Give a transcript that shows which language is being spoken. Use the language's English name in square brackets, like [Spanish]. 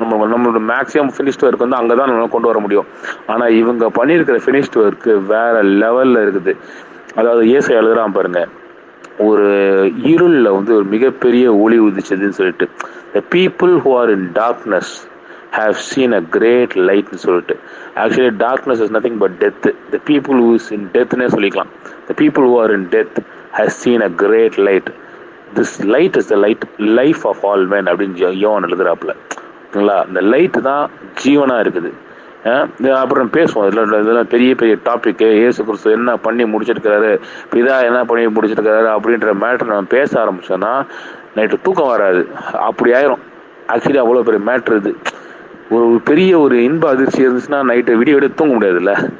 [Tamil] நம்மளோட maximum finished work வந்து அங்கே தான் நம்மளால கொண்டு வர முடியும். ஆனால் இவங்க பண்ணியிருக்கிற ஃபினிஷ்டு ஒர்க்கு வேற லெவலில் இருக்குது. அதாவது இயேசு எழுதுறான் பாருங்க, ஒரு இருளில் வந்து ஒரு மிகப்பெரிய ஒளி உதிச்சதுன்னு சொல்லிட்டு, [English] the people who are in darkness have seen a great light [Tamil] ன்னு சொல்லிட்டு. [English] Actually darkness is nothing but death. the people who is in deathனே சொல்லிக்கலாம். the people who are in death has seen a great light. this light is the life of all men [Tamil] அப்படின்னு யோவான் எழுதுறாப்புல, ஓகேங்களா. இந்த light தான் ஜீவனா இருக்குது. அப்புறம் பேசுவோம், இதெல்லாம் பெரிய பெரிய டாபிக்கு. இயேசு கிறிஸ்து என்ன பண்ணி முடிச்சிருக்கிறாரு, பிதா என்ன பண்ணி முடிச்சிருக்கிறாரு அப்படின்ற மேட்ரு நம்ம பேச ஆரம்பிச்சோன்னா நைட்டு தூக்கம் வராது, அப்படி ஆயிரும். ஆக்சுவலி அவ்வளோ பெரிய மேட்ரு இது. ஒரு பெரிய ஒரு இன்ப அதிர்ச்சி இருந்துச்சுன்னா நைட்டு விடிய விட தூங்க முடியாதுல்ல.